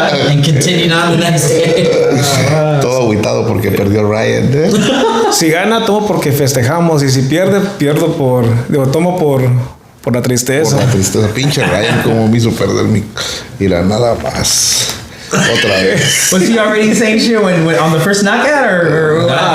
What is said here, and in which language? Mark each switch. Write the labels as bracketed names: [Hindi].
[English] And continued on the next day. [Spanish] Todo agüitado porque perdió Ryan. Si gana, tomo porque festejamos. Y si pierde, tomo por la tristeza. Por la tristeza. Pinche Ryan, como me hizo perder y la nada más. Otra vez. [English] Was he already saying shit when on the first knockout or